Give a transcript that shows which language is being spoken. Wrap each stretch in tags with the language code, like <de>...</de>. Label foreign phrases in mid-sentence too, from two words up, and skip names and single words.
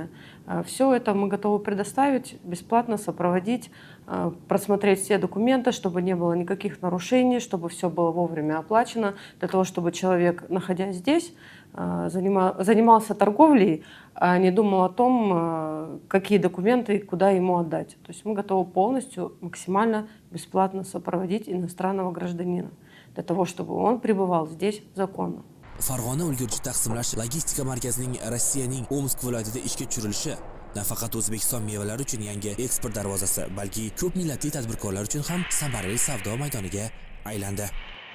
<ru>Все это мы готовы предоставить, бесплатно сопроводить, просмотреть все документы, чтобы не было никаких нарушений, чтобы все было вовремя оплачено, для того, чтобы человек, находясь здесь, занимался торговлей, а не думал о том, какие документы и куда ему отдать. То есть мы готовы полностью, максимально бесплатно сопроводить иностранного гражданина, для того, чтобы он пребывал здесь законно.</ru> <uz>Farg'ona ulgurji taqsimlash logistika markazining Rossiyaning Omsk viloyatida ishga tushirilishi nafaqat O'zbekiston mevalari uchun yangi eksport darvozasi, balki ko'p millatli tadbirkorlar uchun ham samarali savdo maydoniga aylandi.</uz>